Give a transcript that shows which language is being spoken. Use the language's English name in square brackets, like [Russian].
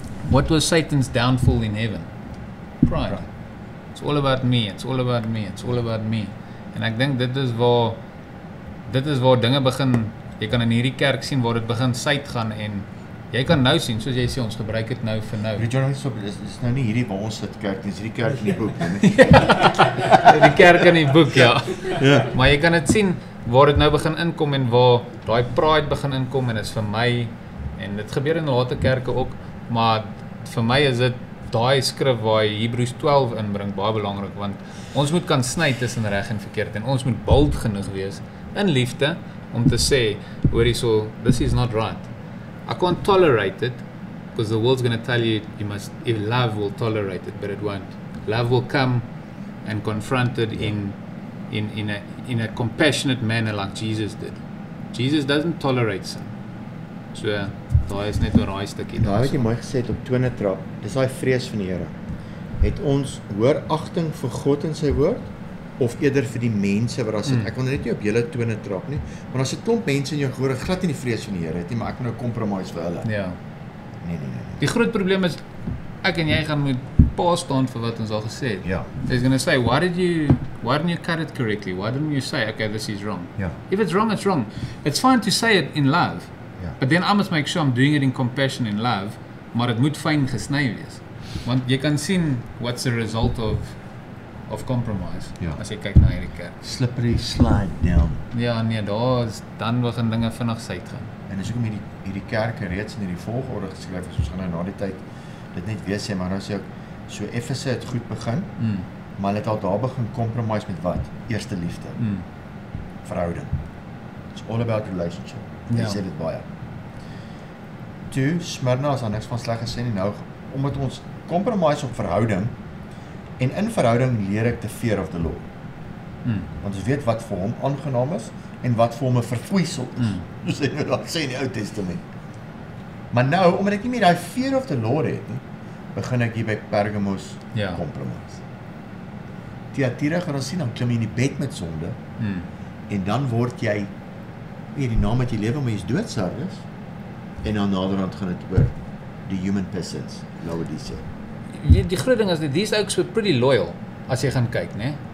[English] What was Satan's downfall in heaven? Pride. It's all about me, it's all about me, it's all about me. [Afrikaans] En ek dink dit is waar dinge begin, jy kan in hierdie kerk sien waar dit begin suid gaan en jy kan nou sien, soos jy sê, ons gebruik dit nou vir nou. Weet jy nou, dis nou nie hierdie waar ons sit kerk nie, dis hierdie kerk in die boek nie. Die kerk in die boek, ja. Ja. Maar jy kan dit sien waar dit nou begin inkom en waar daai pride begin inkom en is vir my, en dit gebeur in later kerke ook, maar vir my is dit daai skrif waar hy Hebreërs 12 inbring baie belangrik, want ons moet kan sny tussen reg en verkeerd en ons moet bold genoeg wees in liefde om te sê, hoor hierso, [English] this is not right. I can't tolerate it because the world's going to tell you if love will tolerate it, but it won't. Love will come and confront it in a compassionate manner like Jesus did. Jesus doesn't tolerate sin. [Afrikaans] So daai is net oor daai stukkie. Daai wat jy mooi gesê het op tone trap, dis daai vrees van die Here. Het ons hoor agting vir God en sy woord of eerder vir die mense wat daar sit? Ek wil net nie op julle tone trap nie, maar as 'n klomp mense in jou gehoor glad nie die vrees van die Here het nie, maar ek moet nou compromise vir hulle. Ja. Nee. Die groot probleem is ek en jy gaan moet pa staan vir wat ons al gesê het. Ja. [English] He's going to say, why didn't you cut it correctly? Why didn't you say, okay, this is wrong? [Afrikaans] Ja. [English] If it's wrong, it's wrong. It's fine to say it in love. [Afrikaans] Ja. [English] But then I must make sure I'm doing it in compassion and love, [Afrikaans] maar dit moet fyn gesny wees. Want jy kan sien [English] what's the result of compromise, [Afrikaans] Ja. as jy kyk na hierdie kerk. [English] Slippery slide down. [Afrikaans] Ja, nee, dan begin dinge vinnig suid gaan. En dis hoekom hierdie kerke reeds in hierdie volgorde geskryf is. Ons gaan nou na die tyd dit net weer sê, maar nou sê ek, so Efese het goed begin, maar hulle het al daar begin compromise met wat? Eerste liefde. Verhouding. [English] It's all about relationship. [Afrikaans] Jy Ja. sê dit baie. Toe, Smyrna is daar niks van sleg gesê nie, nou, omdat ons compromise op verhouding, en in verhouding leer ek [English] the fear of the Lord. [Afrikaans] Want ons weet wat vir hom aangenaam is, en wat vir hom 'n verfoeisel is. Soos hy nou daar sê in die Ou Testament. Maar nou, omdat ek nie meer daai [English] fear of the Lord [Afrikaans] het nie, begin ek hier by Pergamos Ja. compromise. Thyatira gaan ons sien, dan klim jy in die bed met sonde, en dan word jy, die naam wat jy lewe, maar jy is doodsarges, en dan naderhand gaan dit oor die human persons, Laodicea. Die groot ding is dat these ouks [English] were pretty loyal, [Afrikaans] as jy gaan kyk, né?